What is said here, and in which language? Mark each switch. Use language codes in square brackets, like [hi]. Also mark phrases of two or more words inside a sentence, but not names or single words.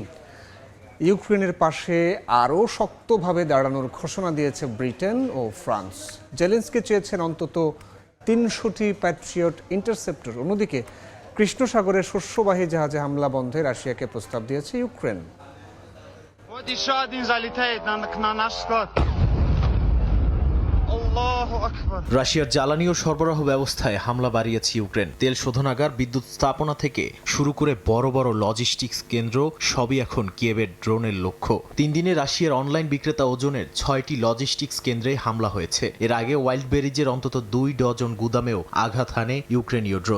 [bn] ইউক্রেনের পাশে আরও শক্তভাবে দাঁড়ানোর ঘোষণা দিয়েছে ব্রিটেন ও ফ্রান্স। জেলেনস্কি চেয়েছেন অন্তত 300টি প্যাট্রিয়ট ইন্টারসেপ্টর। অন্যদিকে কৃষ্ণ সাগরের শস্যবাহী জাহাজে হামলা বন্ধে রাশিয়াকে প্রস্তাব দিয়েছে ইউক্রেন। [ru] Вот еще один залетает на наш склад. [ar] الله أكبر. [bn] রাশিয়ার জ্বালানি ও সরবরাহ ব্যবস্থায় হামলা বাড়িয়েছে ইউক্রেন। তেল শোধনাগার, বিদ্যুৎ স্থাপনা থেকে শুরু করে বড় বড় লজিস্টিক্স কেন্দ্র সবই এখন কিয়েভের ড্রোনের লক্ষ্য। 3 দিনে রাশিয়ার অনলাইন বিক্রেতা ওজনের 6টি লজিস্টিক্স কেন্দ্রে হামলা হয়েছে। এর আগে ওয়াইল্ড বেরিজের অন্তত 2 ডজন গুদামেও আঘাত হানে ইউক্রেনীয় ড্রোন।